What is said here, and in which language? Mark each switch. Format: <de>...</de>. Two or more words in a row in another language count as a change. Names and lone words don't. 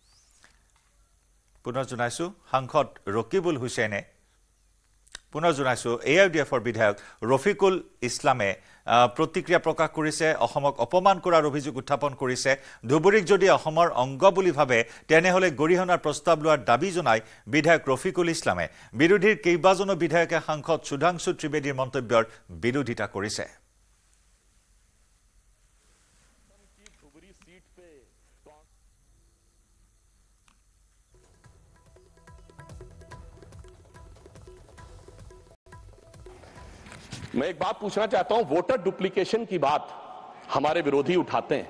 <as>পুনৰ জনাইছো সাংসদ ৰকিবুল হুছেইনে পুনৰ জনাইছো AIUDFৰ বিধায়ক ৰফিকুল ইছলামে প্ৰতিক্ৰিয়া প্ৰকাশ কৰিছে, অসমক অপমান কৰাৰ অভিযোগ উত্থাপন কৰিছে। ধুবুৰীক যদি অসমৰ অংগ বুলি ভাবে তেনেহলে গৰিহণাৰ প্ৰস্তাৱ লোৱাৰ দাবী জনাই বিধায়ক ৰফিকুল ইছলামে। বিৰোধীৰ কেইবাজনো বিধায়কে সাংসদ সুধাংশু ত্ৰিবেদীৰ মন্তব্যৰ বিৰোধিতা কৰিছে।</as> <hi>मैं एक बात पूछना चाहता हूं,</hi> <en>voter duplication</en> <hi>की बात हमारे विरोधी उठाते हैं।</hi>